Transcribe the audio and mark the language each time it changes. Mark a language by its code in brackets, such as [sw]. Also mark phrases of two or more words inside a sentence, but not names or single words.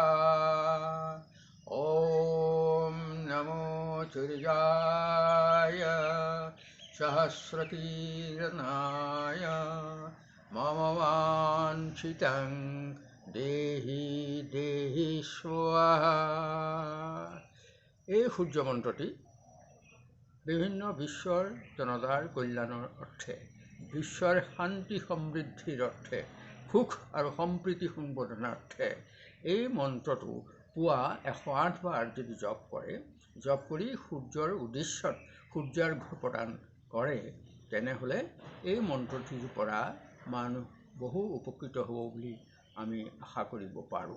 [sa] ॐ नमो सूर्याय सहस्रकीर्तनाय मम वाञ्छितं देहि देहि स्वाहा। [as] এই সূৰ্য মন্ত্ৰটি বিভিন্ন বিশ্বৰ জনতাৰ কল্যাণৰ অৰ্থে, বিশ্বৰ শান্তি সমৃদ্ধিৰ অৰ্থে, সুখ আৰু সম্প্ৰীতি সম্বোধনাৰ্থে এই মন্ত্ৰটো পুৱা 108 বাৰ যদি জপ কৰে, জপ কৰি সূৰ্যৰ উদ্দেশ্যত সূৰ্যাৰ্ঘ্য প্ৰদান কৰে, তেনেহ'লে এই মন্ত্ৰটিৰ পৰা মানুহ বহু উপকৃত হ'ব বুলি আমি আশা কৰিব পাৰোঁ।